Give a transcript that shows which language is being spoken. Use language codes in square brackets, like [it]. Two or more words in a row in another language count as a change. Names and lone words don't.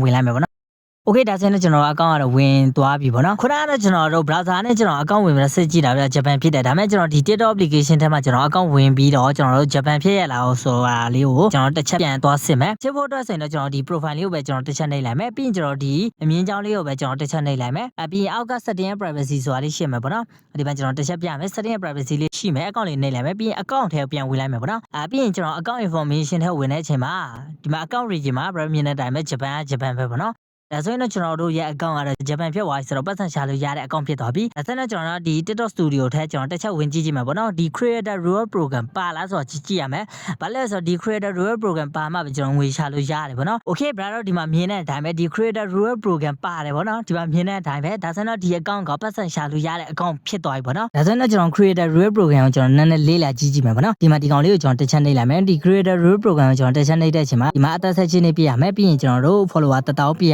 [my] ဝင်လိုက်မယ်ပေါ့နော်Okay ဒါဆိုရင်ကျွန်တော် account ကတော့ဝင်သွားပြီပေါ့နော်ခုနကတော့ကျွန်တော်တို့ browser နဲ့ကျွန်တော် account ဝင်ပြီးတော့စစ်ကြည့်တာပြဂျပန်ဖြစ်တယ်ဒါပေမဲ့ကျွန်တော်ဒီ TikTok application ထဲမှာကျွန်တော် account ဝင်ပြီးတော့ကျွန်တော်တို့ဂျပန်ဖြစ်ရလားဆိုတာလေးကိုကျွန်တော်တစ်ချက်ပြန်သွားစစ်မယ်စစ်ဖို့အတွက်ဆိုရင်တော့ကျွန်တော်ဒီ profile လေးကိုပဲကျွန်တော်တစ်ချက်နှိပ်လိုက်မယ်ပြီးရင်ကျွန်တော်ဒီအမြင်ကြောင်းလေးကိုပဲကျွန်တော်တစ်ချက်နှိပ်လိုက်မယ်ပြီးရင်အောက်က [en] setting and privacy [my] ဆိုတာလေးရှိမယ်ပေါ့နော်ဒီမှာကျွန်တော်တစ်ချက်ပြမယ် [en] setting and privacy [my] လေးရှိမယ် account လေးနှိပ်လိုက်မယ်ပြီးရင် account ထဲပြန်ဝင်လိုက် မယ်ပေါ့နော်ပြီးရင်ကျွန်တော် [en] account information [my] ထဲဝင်တဲ့အချိန်မှာဒီမှာ [en] account region [my] မှာ browser မြင်တဲ့အတိုင်းပဲဂျပန်ပဲပေါ့နော်ဒါဆိုရင်တော့ကျွန်တော်တို့ရဲ့ account ကတော့ဂျပန်ဖြစ်သွားပြီဆို တော့ပတ်စံရှာလို့ရတဲ့ account ဖြစ်သွားပြီဒါဆိုရင်တော့ကျွန်တော်တို့ဒီ TikTok Studio ထဲကျွန်တော်တစ်ချက်ဝင်ကြည့်ကြည့်မှာပေါ့နော်ဒီ Creator Reward Program ပါလားဆိုတော့ကြည့်ရမယ်ဘာလဲဆိုတော့ဒီ Creator Reward Program ပါမှပဲကျွန်တော်ငွေရှာလို့ရတယ်ပေါ့နော် [en] Okay brother [my] ဒီမှာမြင်တဲ့အတိုင်းပဲဒီ Creator Reward Program ပါတယ်ပေါ့နော်ဒီမှာမြင်တဲ့အတိုင်းပဲဒါဆိုရင်တော့ဒီ account ကပတ်စံရှာလို့ရတဲ့ account ဖြစ်သွားပြီပေါ့နော်ဒါဆိုရင်တော့ကျွန်တော် Creator Reward Program ကိုကျွန်တော်နည်းနည်းလေးလာကြည့်ကြည့်မယ်ပေါ့နော်ဒီမှာဒီကောင်လေးကိုကျွန်တော်တစ်ချက်နှိပ်လိုက်မယ်ဒီ Creator Reward Program ကိုကျွန်တော်တစ်ချက်နှိပ်တဲ့အချိန်မှာဒီမှာအသက်ဆက်ချင်းနေပြရမယ်ပြီးရင်ကျွန်တော်တို့ follower 1000ပြရမယ်